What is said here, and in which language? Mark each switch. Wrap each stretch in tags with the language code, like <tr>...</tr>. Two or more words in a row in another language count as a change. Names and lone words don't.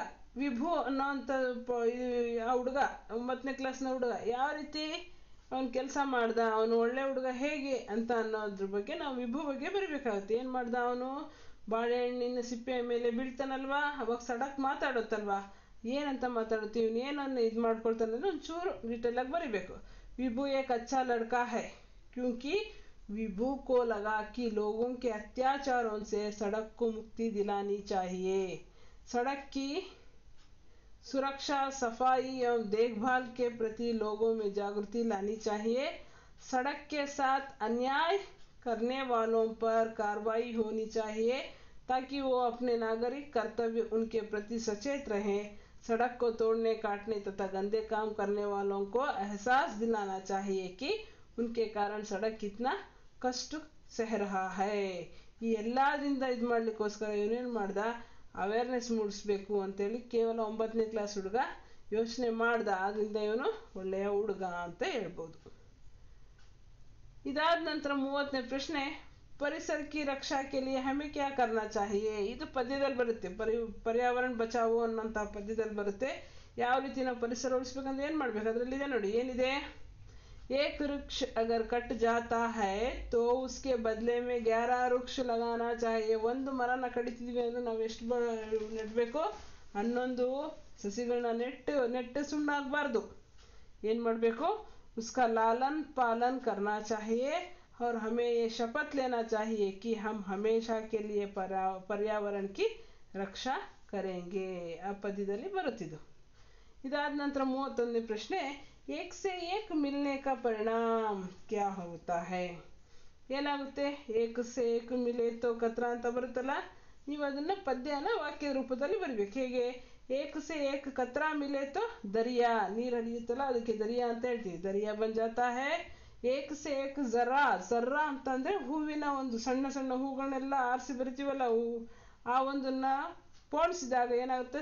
<kn>ವಿಭು ಅನ್ನೋಂಥ ಆ ಹುಡುಗ 9ನೇ ಕ್ಲಾಸ್ನ ಹುಡುಗ ಯಾವ ರೀತಿ ಅವನು ಕೆಲಸ ಮಾಡ್ದ, ಅವನು ಒಳ್ಳೆ ಹುಡುಗ ಹೇಗೆ ಅಂತ ಅನ್ನೋದ್ರ ಬಗ್ಗೆ ನಾವು ವಿಭು ಬಗ್ಗೆ ಬರಿಬೇಕಾಗುತ್ತೆ. ಏನು ಮಾಡ್ದ ಅವನು? ಬಾಳೆಹಣ್ಣಿನ ಸಿಪ್ಪೆ ಮೇಲೆ ಬೀಳ್ತಾನಲ್ವಾ, ಅವಾಗ ಸಡಕ್ ಮಾತಾಡುತ್ತಲ್ವಾ, ಏನಂತ ಮಾತಾಡುತ್ತೀವಿ, ಇವನೇನನ್ನು ಇದು ಮಾಡ್ಕೊಳ್ತಾನೆ ಅಂದರೆ ಒಂಚೂರು ಡೀಟೇಲಾಗಿ ಬರಿಬೇಕು.</kn> <hi>विभू एक अच्छा लड़का है क्योंकि विभू को लगा कि लोगों के अत्याचारों से सड़क को मुक्ति दिलानी चाहिए. सड़क की सुरक्षा, सफाई एवं देखभाल के प्रति लोगों में जागृति लानी चाहिए. सड़क के साथ अन्याय करने वालों पर कार्रवाई होनी चाहिए ताकि वो अपने नागरिक कर्तव्य उनके प्रति सचेत रहें. सड़क को तोड़ने, काटने तथा गंदे काम करने वालों को एहसास दिलाना चाहिए कि उनके कारण सड़क कितना कष्ट सह रहा है.</hi> <kn>ಈ ಎಲ್ಲದಿಂದ ಇದು ಮಾಡ್ಲಿಕ್ಕೋಸ್ಕರ ಇವನೇನು ಮಾಡ್ದ, ಅವೇರ್ನೆಸ್ ಮೂಡಿಸ್ಬೇಕು ಅಂತೇಳಿ ಕೇವಲ 9ನೇ ಕ್ಲಾಸ್ ಹುಡುಗ ಯೋಚನೆ ಮಾಡ್ದ. ಆದ್ರಿಂದ ಇವನು ಒಳ್ಳೆಯ ಹುಡುಗ ಅಂತ ಹೇಳ್ಬೋದು. ಇದಾದ ನಂತರ 30ನೇ ಪ್ರಶ್ನೆ,</kn> <hi>परिसर की रक्षा के लिए हमें क्या करना चाहिए?</hi> <kn>ಇದು ಪದ್ಯದಲ್ಲಿ ಬರುತ್ತೆ. ಪರ್ಯಾವರಣ ಬಚಾವೋ ಅನ್ನೋಂಥ ಪದ್ಯದಲ್ಲಿ ಬರುತ್ತೆ. ಯಾವ ರೀತಿ ನಾವು ಪರಿಸರ ಉಳಿಸ್ಬೇಕಂದ್ರೆ ಏನು ಮಾಡ್ಬೇಕು, ಅದರಲ್ಲಿದೆ ನೋಡಿ. ಏನಿದೆ?</kn> <hi>एक वृक्ष अगर कट जाता है तो उसके बदले में 11 वृक्ष लगाना चाहिए.</hi> <kn>ಒಂದು ಮರನ ಕಡಿತಿದ್ವಿ ಅಂದ್ರೆ ನಾವು ಎಷ್ಟು ನೆಡಬೇಕು? 11 ಸಸಿಗಳನ್ನ ನೆಟ್ಟು ಸುಣ್ಣಾಗಬಾರ್ದು. ಏನು ಮಾಡಬೇಕು?</kn> <hi>उसका लालन पालन करना चाहिए और हमें ये शपथ लेना चाहिए कि हम हमेशा के लिए पर्यावरण की रक्षा करेंगे.</hi> <kn>ಆ ಪದ್ಯದಲ್ಲಿ ಬರುತ್ತಿದ್ದು. ಇದಾದ ನಂತರ 31ನೇ ಪ್ರಶ್ನೆ,</kn> <hi>एक से एक मिलने का परिणाम क्या होता है?</hi> <kn>ಏನಾಗುತ್ತೆ?</kn> <hi>एक से एक मिले तो कतरा</hi> <kn>ಅಂತ ಬರುತ್ತಲ್ಲ, ನೀವು ಅದನ್ನು ಪದ್ಯನ ವಾಕ್ಯ ರೂಪದಲ್ಲಿ ಬರಿಬೇಕು. ಹೇಗೆ?</kn> <hi>एक से एक कतरा मिले तो दरिया,</hi> <kn>ನೀರು ಹರಿಯುತ್ತಲ್ಲ ಅದಕ್ಕೆ ದರಿಯಾ ಅಂತ ಹೇಳ್ತೀವಿ.</kn> <hi>दरिया बन जाता है. एक से एक ज़रा,</hi> <kn>ಜರ್ರಾ ಅಂತಂದರೆ ಹೂವಿನ ಒಂದು ಸಣ್ಣ ಸಣ್ಣ ಹೂಗಳನ್ನೆಲ್ಲ ಆರಿಸಿ ಬರಿತೀವಲ್ಲ, ಆ ಒಂದನ್ನ ಪೋಣಿಸಿದಾಗ ಏನಾಗುತ್ತೆ?</kn>